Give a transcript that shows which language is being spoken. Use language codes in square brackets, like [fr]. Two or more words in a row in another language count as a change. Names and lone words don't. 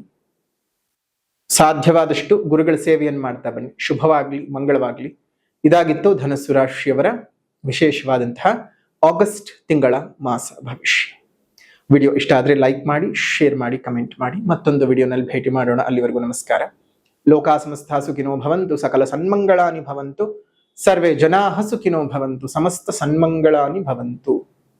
[kn] ಸಾಧ್ಯವಾದಷ್ಟು ಗುರುಗಳ ಸೇವೆಯನ್ನು ಮಾಡ್ತಾ ಬನ್ನಿ. ಶುಭವಾಗ್ಲಿ, ಮಂಗಳವಾಗ್ಲಿ. ಇದಾಗಿತ್ತು ಧನಸ್ಸು ರಾಶಿಯವರ ವಿಶೇಷವಾದಂತಹ ಆಗಸ್ಟ್ ತಿಂಗಳ ಮಾಸ ಭವಿಷ್ಯ. ವಿಡಿಯೋ ಇಷ್ಟ ಆದರೆ ಲೈಕ್ ಮಾಡಿ, ಶೇರ್ ಮಾಡಿ, ಕಮೆಂಟ್ ಮಾಡಿ. ಮತ್ತೊಂದು ವಿಡಿಯೋನಲ್ಲಿ ಭೇಟಿ ಮಾಡೋಣ. ಅಲ್ಲಿವರೆಗೂ ನಮಸ್ಕಾರ. [sa] ಲೋಕಾ ಸಮಸ್ತ ಸುಖಿನೋ ಭವಂತು, ಸಕಲ ಸನ್ಮಂಗಳಾನಿ ಭವಂತು, ಸರ್ವೇ ಜನಾಃ ಸುಖಿನೋ ಭವಂತು, ಸಮಸ್ತ ಸನ್ಮಂಗಳಾನಿ ಭವಂತು.